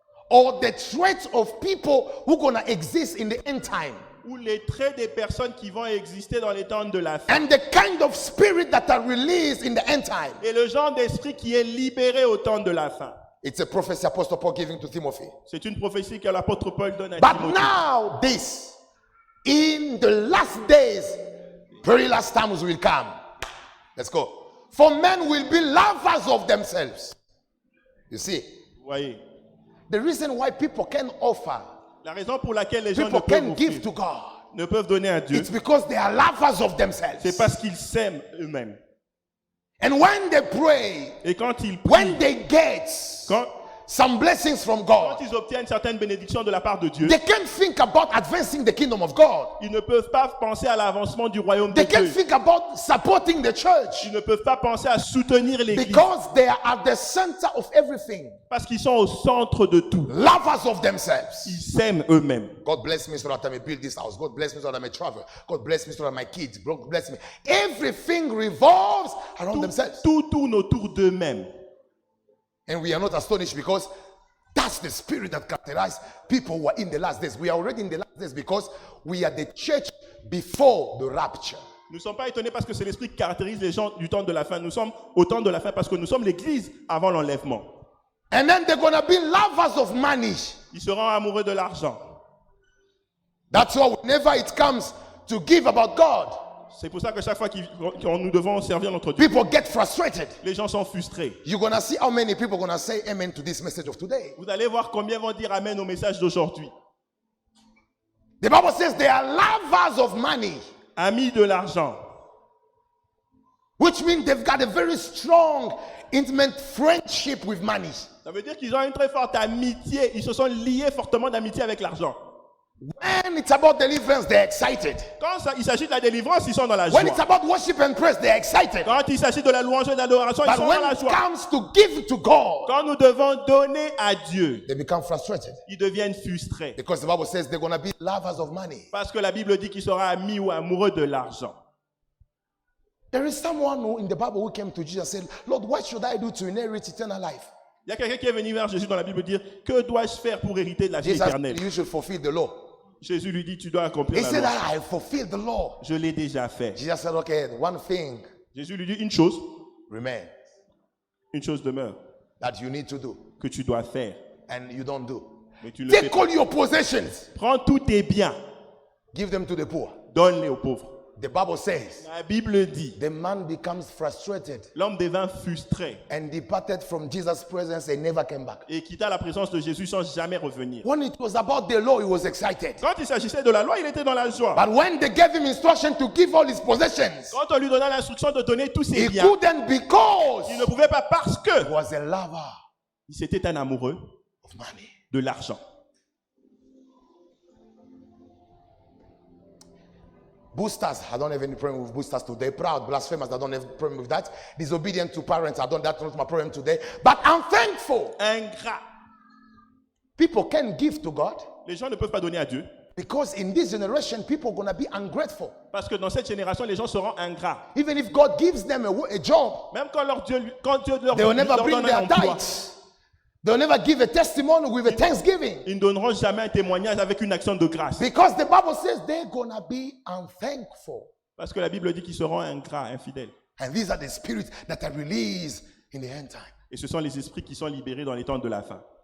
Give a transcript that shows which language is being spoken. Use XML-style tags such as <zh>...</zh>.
<en>or the traits of people who are going to exist in the end time,</en> <fr>où les traits des personnes qui vont exister dans les temps de la fin</fr> <en>and the kind of spirit that are released in the end time.</en> <fr>et le genre d'esprit qui est libéré au temps de la fin.</fr> <en>It's a prophecy Apostle Paul giving to Timothy.</en> <fr>C'est une prophétie que l'apôtre Paul donne à</fr> <en>But</en> <fr>Timothée.</fr> <en>now this, in the last days, very last times will come. Let's go. For men will be lovers of themselves. You see,</en> <fr>Vous voyez,</fr> <en>the reason why people can offer,</en> <fr>la raison pour laquelle les gens</fr> <en>people</en> <fr>ne peuvent,</fr> <en>can give</en> <fr>offrir,</fr> <en>to God,</en> <fr>ne peuvent donner à Dieu,</fr> <en>it's because they are lovers of themselves.</en> <fr>c'est parce qu'ils s'aiment eux-mêmes.</fr> <en>And when they pray,</en> <fr>Et quand ils</fr> <en>when</en> <fr>prient,</fr> <en>they get,</en> <fr>quand</fr> <en>some blessings from</en> <fr>quand</fr> <en>God,</en> <fr>ils obtiennent certaines bénédictions de la part de Dieu,</fr> <en>they can't think about advancing the kingdom of God.</en> <fr>ils ne peuvent pas penser à l'avancement du royaume de</fr> <en>They can't</en> <fr>Dieu.</fr> <en>think about supporting the church</en> <fr>Ils ne peuvent pas penser à soutenir l'Église</fr> <en>because they are at the center of everything.</en> <fr>parce qu'ils sont au centre de tout.</fr> <en>Lovers of themselves.</en> <fr>Ils s'aiment eux-mêmes.</fr> <en>God bless me so that I may build this house. God bless me so that I may travel. God bless me so that my kids. God bless me. Everything revolves around themselves.</en> <fr>Tout tourne autour d'eux-mêmes.</fr> <en>And we are not astonished because that's the spirit that characterized people who are in the last days. We are already in the last days because we are the church before the rapture.</en> <fr>Nous ne sommes pas étonnés parce que c'est l'esprit qui caractérise les gens du temps de la fin. Nous sommes au temps de la fin parce que nous sommes l'Église avant l'enlèvement.</fr> <en>And then they're going to be lovers of money.</en> <fr>Ils seront amoureux de l'argent.</fr> <en>That's why whenever it comes to give about God,</en> <fr>C'est pour ça que chaque fois qu'on nous devons servir notre Dieu,</fr> <en>people get frustrated.</en> <fr>les gens sont frustrés.</fr> <en>You're going to see how many people are going to say amen to this message of today.</en> <fr>Vous allez voir combien vont dire amen au message d'aujourd'hui.</fr> <en>The Bible says they are lovers of money,</en> <fr>Amis de l'argent.</fr> <en>which means they've got a very strong, intimate friendship with money.</en> <fr>Ça veut dire qu'ils ont une très forte amitié. Ils se sont liés fortement d'amitié avec l'argent.</fr> <en>When it's about deliverance, they're excited.</en> <fr>Quand il s'agit de la délivrance, ils sont dans la</fr> <en>When it's</en> <fr>joie.</fr> <en>about worship and praise, they're excited.</en> <fr>Quand il s'agit de la louange et de l'adoration, ils</fr> <en>But</en> <fr>sont dans</fr> <en>when</en> <fr>la</fr> <en>it</en> <fr>joie.</fr> <en>comes to give to God,</en> <fr>Quand nous devons donner à Dieu,</fr> <en>they become frustrated.</en> <fr>ils deviennent frustrés.</fr> <en>Because the Bible says they're going to be lovers of money.</en> <fr>Parce que la Bible dit qu'ils seront amis ou amoureux de l'argent.</fr> <en>There is someone who in the Bible who came to Jesus and said, Lord, what should I do to inherit eternal life?</en> <fr>Il y a quelqu'un qui est venu vers Jésus dans la Bible dire, que dois-je faire pour hériter de la vie</fr> <en>Jesus said,</en> <fr>éternelle?</fr> <en>you should fulfill the law.</en> <fr>Jésus lui dit, tu dois accomplir</fr> <en>He</en> <fr>la</fr> <en>said,</en> <fr>loi.</fr> <en>I fulfilled the law.</en> <fr>Je l'ai déjà fait.</fr> <en>Jesus said, okay, one thing</en> <fr>Jésus lui dit une chose</fr> <en>remains</en> <fr>demeure</fr> <en>that you need to do</en> <fr>que tu dois faire,</fr> <en>and you don't do.</en> <fr>mais tu le fais</fr> <en>Take</en> <fr>pas.</fr> <en>all your possessions,</en> <fr>Prends tous tes biens,</fr> <en>give them to the poor.</en> <fr>donne-les aux pauvres.</fr> <en>The Bible says</en> <fr>La Bible dit,</fr> <en>the man becomes frustrated</en> <fr>l'homme devint frustré</fr> <en>and departed from Jesus' presence and never came back.</en> <fr>et quitta la présence de Jésus sans jamais revenir.</fr> <en>When it was about the law, he was excited.</en> <fr>Quand il s'agissait de la loi, il était dans la joie.</fr> <en>But when they gave him instruction to give all his possessions,</en> <fr>Quand on lui donna l'instruction de donner tous ses</fr> <en>he</en> <fr>biens,</fr> <en>couldn't because</en> <fr>il ne pouvait pas parce</fr> <en>he</en> <fr>que</fr> <en>was a lover</en> <fr>c'était un amoureux</fr> <en>of money.</en> <fr>de l'argent.</fr> <en>Boosters, I don't have any problem with boosters today. Proud, blasphemous, I don't have a problem with that. Disobedient to parents, that's not my problem today. But I'm thankful.</en> <fr>Ingrat.</fr> <en>People can give to God</en> <fr>Les gens ne peuvent pas donner à Dieu</fr> <en>because in this generation, people are going to be ungrateful.</en> <fr>parce que dans cette génération, les gens seront ingrats.</fr> <en>Even if God gives them a job,</en> <fr>Même quand Dieu leur</fr> <en>they will never</en> <fr>leur</fr> <en>bring</en> <fr>donne un</fr> <en>their</en> <fr>emploi,</fr> <en>tithes. They'll never give a testimony with a thanksgiving.</en> <fr>ils ne donneront jamais un témoignage avec une action de grâce.</fr> <en>Because the Bible says they're going to be unthankful.</en> <fr>Parce que la Bible dit qu'ils seront ingrats, infidèles.</fr> <en>And these are the spirits that are released in the end time.</en> <fr>Et ce sont les esprits qui sont libérés dans les temps de la fin.</fr>